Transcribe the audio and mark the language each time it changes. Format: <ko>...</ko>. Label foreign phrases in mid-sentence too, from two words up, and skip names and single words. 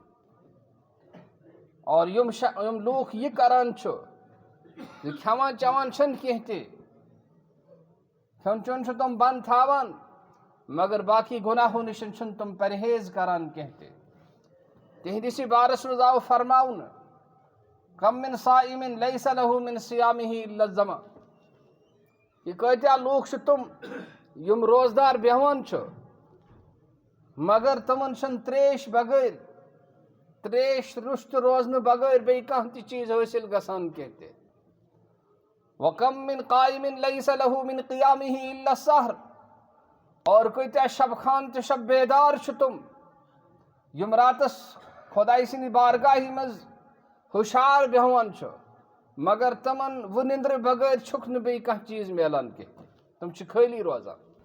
<ks>اور یِم لوٗکھ یہِ کران چھُ زِ کھٮ۪وان چٮ۪وان چھِنہٕ کینٛہہ تہِ، کھیوٚن چیوٚن چھُ تِم بنٛد تھاوان مگر باقٕے گۄناہو نِش چھِنہٕ تِم پرہیز کران کینٛہہ تہِ. تِہنٛدِسٕے بارس منٛز آو فرماونہٕ</ks> <ar>کم من صائم لیس لہ من صیامہ الا الظمأ،</ar> <ks>کہ کۭتیاہ لوٗکھ چھِ تِم یِم روزدار بیٚہوان چھِ مگر تِمن چھنہٕ تریش بغٲر، تریش روٚستُے روزنہٕ بغٲر بیٚیہِ کانٛہہ تہِ چیٖز حٲصِل گژھان کینٛہہ تہِ.</ks> <ar>وکم من قائم لیس لہ من قیامہ الا السحر،</ar> <ks>اور کۭتیاہ شب خان تہٕ شب بیدار چھِ تِم یِم راتس خۄداے سٕنٛدِ بارگاہہِ منٛز ہُشار بیٚہوان چھُ مگر تِمن وُنِنٛدرٕ بغٲر چھُکھ نہٕ بیٚیہِ کانٛہہ چیٖز میلان کینٛہہ، تِم چھِ خٲلی روزان.</ks>